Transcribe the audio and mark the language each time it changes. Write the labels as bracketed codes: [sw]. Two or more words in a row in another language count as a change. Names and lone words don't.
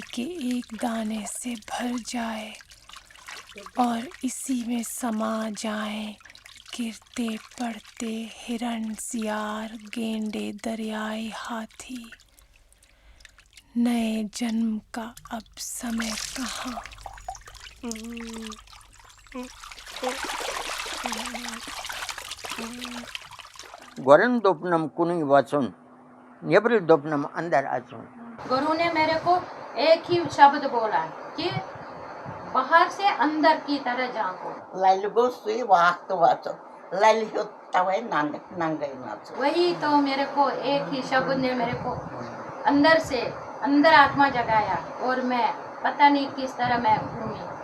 [hi] के एक दाने से भर जाए और इसी में समा जाएं गिरते पड़ते हिरण, सियार, गेंडे, दरियाई हाथी। नए जन्म का अब समय कहाँ? [ks] गोरन दोपनम कुनी वाचुन नेब्रिल दोपनम अंदर आचुन। [hi] गुरु ने मेरे को एक ही शब्द बोला कि बाहर से अंदर की तरह झांको। [ks] ललगो सुई वाक्त वाचो ललियो तवे नंगे नाचो। [hi] वही तो मेरे को एक ही शब्द ने मेरे को अंदर से अंदर आत्मा जगाया और मैं पता नहीं किस तरह मैं घूमी।